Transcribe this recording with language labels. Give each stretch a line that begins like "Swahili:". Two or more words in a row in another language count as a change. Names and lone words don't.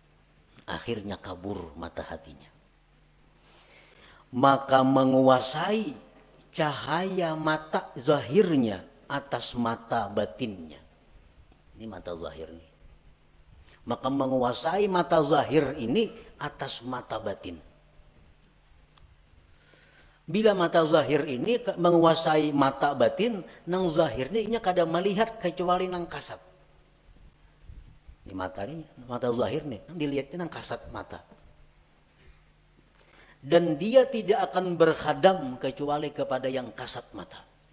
Indonesian: Maka menguasai cahaya mata zahirnya atas mata batinnya. Ini mata zahir nih. Maka menguasai mata zahir ini atas mata batin.
Banjar: Bila mata zahir ini menguasai mata batin, nang zahir ini kada melihat kecuali nang kasat. Ini mata zahir nih, dilihatnya nang kasat mata.
Indonesian: Dan dia tidak akan berkhadam kecuali kepada yang kasat mata.